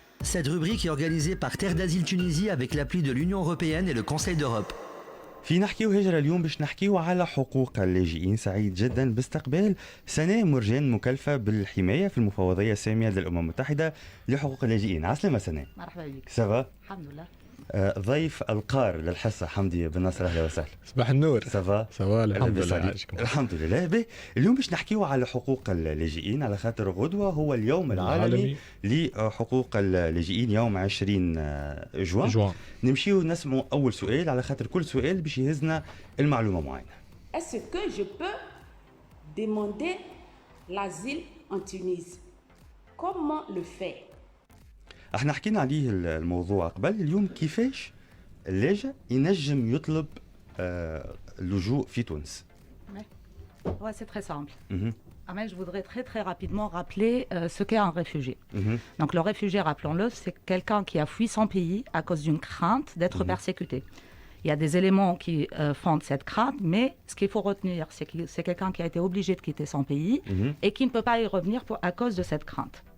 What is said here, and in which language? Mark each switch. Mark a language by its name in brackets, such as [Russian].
[French] Cette rubrique est organisée par Terre d'Asile Tunisie avec l'appui de l'Union Européenne et le Conseil d'Europe. [Arabic] في نحكي وهجرة اليوم باش نحكيو على حقوق اللاجئين. سعيد جدا باستقبال سناء مرجان مكلفة بالحماية في المفوضية السامية للأمم المتحدة لحقوق اللاجئين. عسلامة سناء. مرحبا بك. سافا؟ الحمد لله. ضيف القار للحصة حمدي بن ناصر، أهلا وسهلا. صباح النور. سافا؟ سوا الحمد لله. الحمد لله. به اليوم باش نحكيو على حقوق اللاجئين على خاطر غدوة هو اليوم العالمي لحقوق اللاجئين، يوم 20 جوان. نمشيو نسمعوا أول سؤال على خاطر كل سؤال باش يهزنا المعلومة معينة. [French] Est-ce que je peux demander l'asile en Tunisie? Comment le faire? [Arabic] احنا حكينا عليه الموضوع قبل. اليوم كيفاش اللاجئ ينجم يطلب اللجوء في تونس؟ [French] Ouais, c'est très simple. Mais je voudrais très rapidement rappeler ce qu'est un réfugié. Donc le réfugié, rappelons-le, c'est quelqu'un qui a fui son pays à cause d'une crainte d'être persécuté. Il y a des éléments qui fondent cette crainte, mais ce qu'il faut retenir, c'est que c'est quelqu'un qui a été obligé de quitter son pays et qui ne peut pas y revenir à cause de cette crainte.